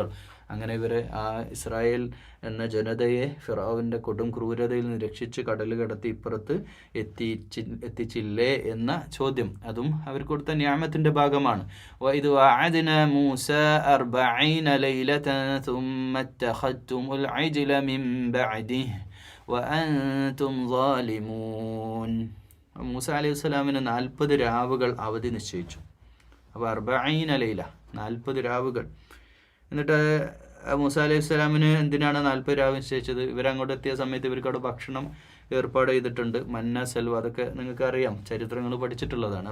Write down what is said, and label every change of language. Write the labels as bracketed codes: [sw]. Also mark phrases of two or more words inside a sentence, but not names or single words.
[ml] അങ്ങനെ ഇവരെ ആ ഇസ്രായേൽ എന്ന ജനതയെ ഫിറഔവിൻ്റെ കൊടും ക്രൂരതയിൽ നിന്ന് രക്ഷിച്ച് കടൽ കടത്തി ഇപ്പുറത്ത് എത്തിച്ചില്ലേ എന്ന ചോദ്യം, അതും അവർ കൊടുത്ത നിയമത്തിൻ്റെ ഭാഗമാണ്. [ar] وإذ واعدنا موسى 40 ليلة ثم اتخذتم العجل من بعده وأنتم ظالمون. [ml] മൂസ [ar] عليه السلام [ml] 40 രാവുകൾ അവധി നിശ്ചയിച്ചു. അപ്പോൾ 40 ലൈല, 40 രാവുകൾ. എന്നിട്ട് മൂസ [ar] عليه السلام [ml] എന്തിനാണ് 40 രാവ് നിശ്ചയിച്ചത്? ഇവരങ്ങോട്ട് എത്തിയ സമയത്ത് ഇവർക്ക് അവിടെ ഭക്ഷണം ഏർപ്പാട് ചെയ്തിട്ടുണ്ട്. മന്ന സെൽവ, അതൊക്കെ നിങ്ങൾക്ക് അറിയാം, ചരിത്രങ്ങൾ പഠിച്ചിട്ടുള്ളതാണ്.